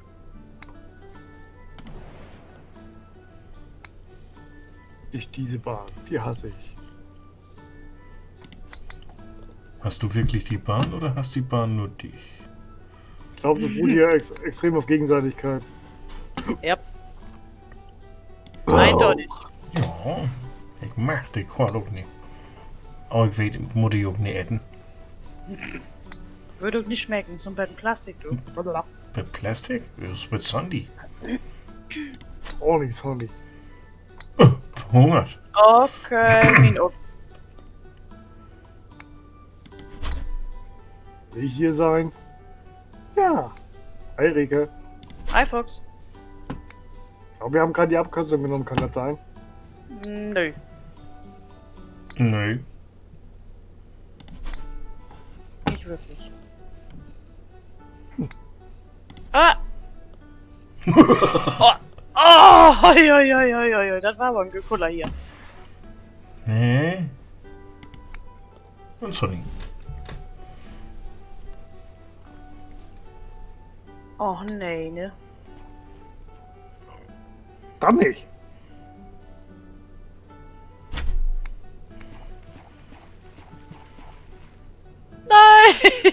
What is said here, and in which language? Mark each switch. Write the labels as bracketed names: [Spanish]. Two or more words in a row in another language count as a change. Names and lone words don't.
[German] Diese Bahn, die hasse ich. Hast du wirklich die Bahn oder hast die Bahn nur dich? Ich glaube, so beruht hier extrem auf Gegenseitigkeit. Ja. Eindeutig. [Dutch] Ja, ik mag det godt ook niet. Oh, ik weet, ik moet die ook niet eten. [German] Würde nicht schmecken, so ein Plastik, du. [Dutch] Met plastic? Dus met Sandy. [German] Oh, nicht Sonny. Verhungert. Okay, Mino. Will ich hier sein? Ja. Hi, Rike. Hi, Fox. Ich glaube, wir haben gerade die Abkürzung genommen, kann das sein? Nö. Nee. Nicht wirklich. Ah! Oh! Oh! Oi, oi, oi, oi, oi, das war aber ein Gekuller hier. Nee. Und Sonny. Oh, nee, ne? Dann nicht. Nein!